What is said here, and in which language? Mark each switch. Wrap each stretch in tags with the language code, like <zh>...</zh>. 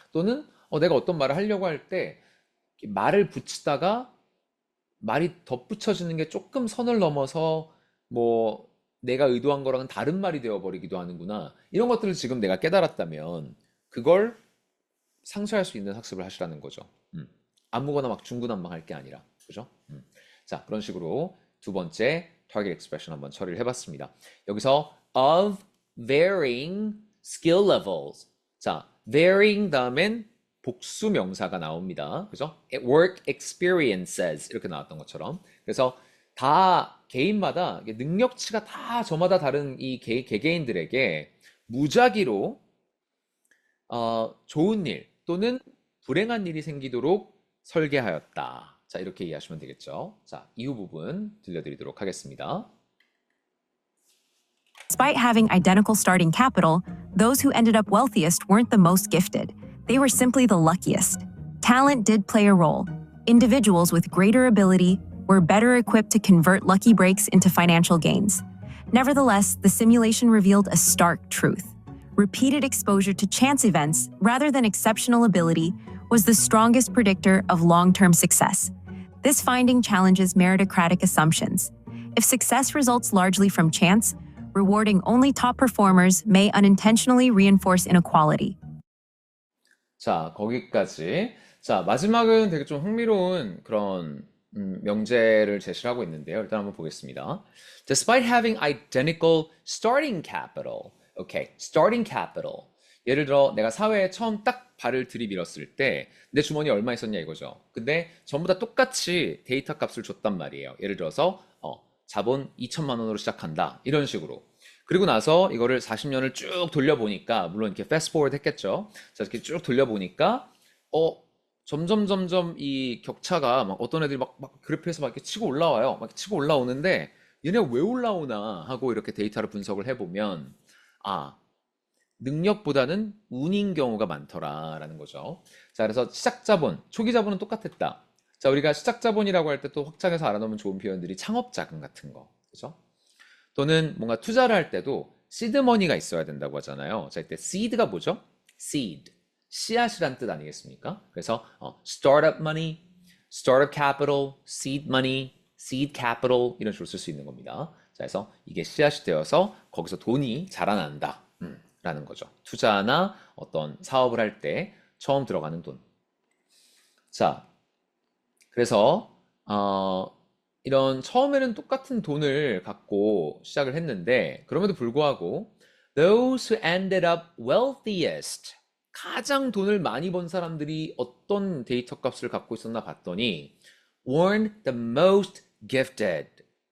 <ko>또는 내가 어떤 말을 하려고 할 때 말을 붙이다가 말이 덧붙여지는 게 조금 선을 넘어서 뭐 내가 의도한 거랑은 다른 말이 되어버리기도 하는구나. 이런 것들을 지금 내가 깨달았다면 그걸 상쇄할 수 있는 학습을 하시라는 거죠. 아무거나 막 중구난방할 게 아니라. 그죠? 자, 그런 식으로 두 번째</ko> <en>target expression</en> <ko>한번 처리를 해봤습니다.</ko> <en>여기서 of varying skill levels.</en> <ko>자, varying 다음엔 복수 명사가 나옵니다. 그죠?</ko> <en>work experiences</en> <ko>이렇게 나왔던 것처럼. 그래서 다 개인마다 능력치가 다 저마다 다른 이 개개인들에게 무작위로 좋은 일 또는 불행한 일이 생기도록 설계하였다. 자, 이렇게 이해하시면 되겠죠. 자, 이후 부분 들려드리도록 하겠습니다.</ko> <en>Despite having identical starting capital, those who ended up wealthiest weren't the most gifted. They were simply the luckiest. Talent did play a role. Individuals with greater ability were better equipped to convert lucky breaks into financial gains. Nevertheless, the simulation revealed a stark truth. Repeated exposure to chance events, rather than exceptional ability, was the strongest predictor of long-term success. This finding challenges meritocratic assumptions. If success results largely from chance, rewarding only top performers may unintentionally reinforce inequality.</en> <ko>자, 거기까지. 자, 마지막은 되게 좀 흥미로운 그런 명제를 제시를 하고 있는데요. 일단 한번 보겠습니다.</ko> <en>Despite having identical starting capital. 오케이, starting capital.</en> <ko>예를 들어 내가 사회에 처음 딱 발을 들이밀었을 때 내 주머니에 얼마 있었냐 이거죠. 근데 전부 다 똑같이 데이터 값을 줬단 말이에요. 예를 들어서 자본 2천만 원으로 시작한다. 이런 식으로. 그리고 나서 이거를 40년을 쭉 돌려보니까 물론 이렇게 패스트 포워드 했겠죠. 자, 이렇게 쭉 돌려보니까 점점 이 격차가 막 어떤 애들이 막 그래프에서 막 이렇게 치고 올라와요. 막 이렇게 치고 올라오는데 얘네가 왜 올라오나 하고 이렇게 데이터를 분석을 해보면 능력보다는 운인 경우가 많더라라는 거죠. 자, 그래서 시작 자본, 초기 자본은 똑같았다. 자, 우리가 시작자본이라고 할 때 또 확장해서 알아놓으면 좋은 표현들이 창업자금 같은 거. 그죠? 또는 뭔가 투자를 할 때도 시드머니가 있어야 된다고 하잖아요. 자, 이때 seed가 뭐죠? seed. 씨앗이란 뜻 아니겠습니까? 그래서</ko> <en>startup money, startup capital, seed money, seed capital</en> <ko>이런 식으로 쓸 수 있는 겁니다. 자, 그래서 이게 씨앗이 되어서 거기서 돈이 자라난다. 라는 거죠. 투자나 어떤 사업을 할 때 처음 들어가는 돈. 자, 그래서 이런 처음에는 똑같은 돈을 갖고 시작을 했는데 그럼에도 불구하고</ko> <en>those who ended up wealthiest</en> <ko>가장 돈을 많이 번 사람들이 어떤 데이터 값을 갖고 있었나 봤더니</ko> <en>weren't the most gifted.</en>